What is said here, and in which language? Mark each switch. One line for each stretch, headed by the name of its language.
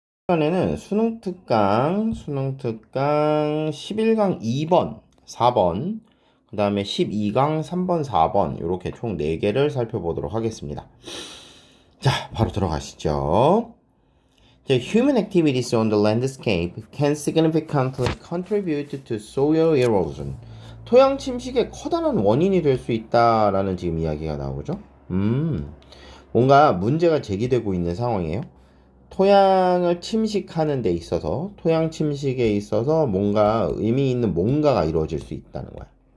Korean: 이번에는 수능 특강 11강 2번, 4번, 그 다음에 12강 3번, 4번 이렇게 총 4개를 살펴보도록 하겠습니다. 자, 바로 들어가시죠.
English: Human activities on the landscape can significantly contribute to soil erosion.
Korean: 토양 침식의 커다란 원인이 될 수 있다라는 지금 이야기가 나오죠. 뭔가 문제가 제기되고 있는 상황이에요. 토양을 침식하는 데 있어서 토양 침식에 있어서 뭔가 의미 있는 뭔가가 이루어질 수 있다는 거야.